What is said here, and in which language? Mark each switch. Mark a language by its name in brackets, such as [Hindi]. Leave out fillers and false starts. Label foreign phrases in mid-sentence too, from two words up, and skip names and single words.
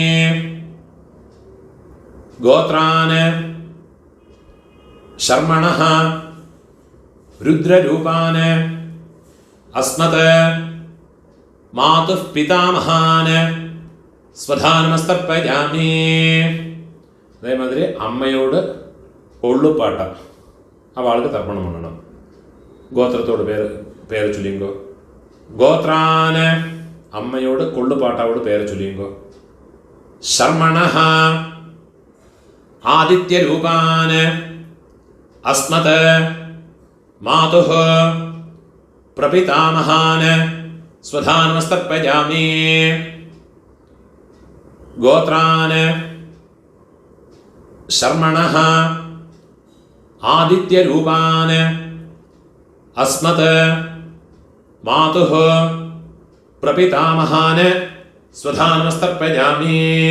[Sanskrit] गोत्रान् शर्मणः रुद्ररूपान् अस्मत् मातुः पितामहान् स्वधानमस्तर्पयामि. [Tamil] அதே மாதிரி அம்மையோடு ஒள்ளுப்பாட்ட அவளுக்கு தர்ப்பணம் பண்ணணும். கோத்திரத்தோட பேரை சொல்லிங்கோ. கோத்ரான அம்மையோடு கொள்ளுப்பாட்டாவோட பேரை சொல்லிங்கோ. [Sanskrit] शर्मणः आदित्यरूपान् अस्मत् मातुः प्रपितामहान् स्वधानमस्तर्पयामि। गोत्रान् शर्मणः आदित्यरूपान् अस्मत् मातुः प्रपितामहान् स्वधानमस्तर्पयामि।